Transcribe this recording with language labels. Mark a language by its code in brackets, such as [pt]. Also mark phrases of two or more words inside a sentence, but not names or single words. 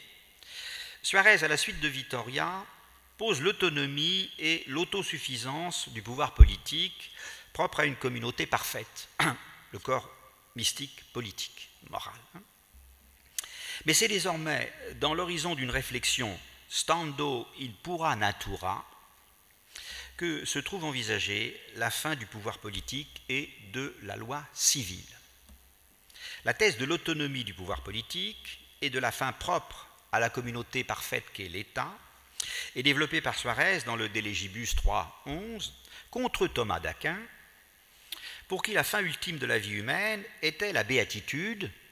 [fr] Suarez, à la suite de Vittoria, pose l'autonomie et l'autosuffisance du pouvoir politique propre à une communauté parfaite, le corps mystique, politique, moral. Mais c'est désormais dans l'horizon d'une réflexion [la] stando in pura natura [fr] que se trouve envisagée la fin du pouvoir politique et de la loi civile. La thèse de l'autonomie du pouvoir politique et de la fin propre à la communauté parfaite qu'est l'État est développée par Suarez dans le De Legibus 3.11 contre Thomas d'Aquin, pour qui la fin ultime de la vie humaine était la béatitude.